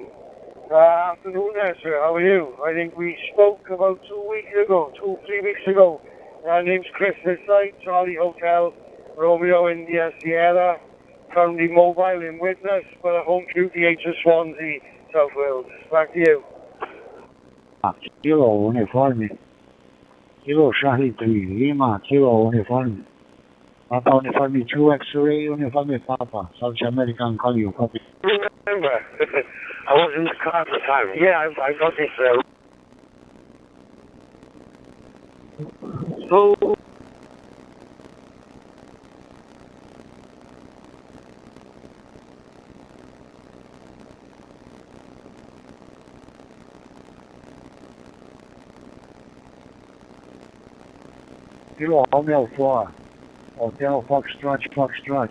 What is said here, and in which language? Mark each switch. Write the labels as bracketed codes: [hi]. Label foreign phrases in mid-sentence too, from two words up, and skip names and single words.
[en] Afternoon there, sir. How are you? I think we spoke about 3 weeks ago. My name's Chris this side, Charlie Hotel, Romeo India, Sierra. Currently mobile in witness, but at home QTH of Swansea, South Wales. Back to you. [es] Kilo uniforme. Kilo Charlie 3, Lima, Kilo uniforme. Papa uniforme 2, X-ray uniforme Papa. [en] South American call you, copy. Remember, I was in the car at the time. Yeah, I got this. So. Kilo Romeo 4, Hotel Foxtrot.